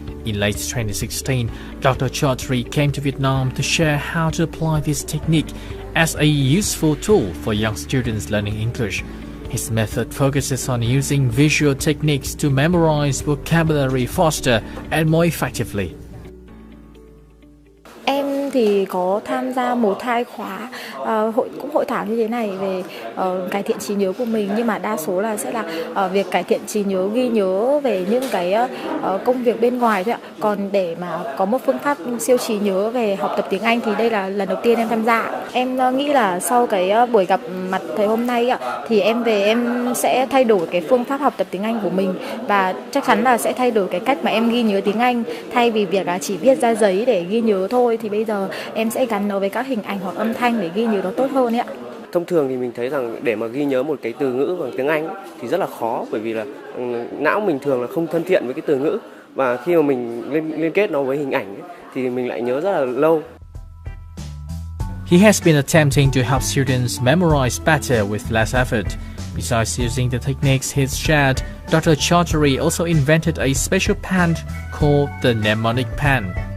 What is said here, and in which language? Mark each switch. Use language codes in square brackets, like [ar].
[en] In late 2016, Dr. Chowdhury came to Vietnam to share how to apply this technique as a useful tool for young students learning English. His method focuses on using visual techniques to memorize vocabulary faster and more effectively. [vi] Em thì có tham gia 1-2 khóa hội thảo như thế này về cải thiện trí nhớ của mình, nhưng mà đa số là sẽ là việc cải thiện trí nhớ, ghi nhớ về những cái công việc bên ngoài thôi ạ. Còn để mà có một phương pháp siêu trí nhớ về học tập tiếng Anh thì đây là lần đầu tiên em tham gia. Em nghĩ là sau cái buổi gặp mặt thầy hôm nay ạ, thì em về em sẽ thay đổi cái phương pháp học tập tiếng Anh của mình, và chắc chắn là sẽ thay đổi cái cách mà em ghi nhớ tiếng Anh. Thay vì việc là chỉ viết ra giấy để ghi nhớ thôi, thì bây giờ em sẽ gắn nó với các hình ảnh hoặc âm thanh để ghi nhớ nó tốt hơn ấy ạ. Thông thường thì mình thấy rằng để mà ghi nhớ một cái từ ngữ bằng tiếng Anh thì rất là khó, bởi vì là não mình thường là không thân thiện với cái từ ngữ, và khi mà mình liên kết nó với hình ảnh thì mình lại nhớ rất là lâu. [en] He has been attempting to help students memorize better with less effort. Besides using the techniques he's shared, Dr. Chowdhury also invented a special pen called the mnemonic pen.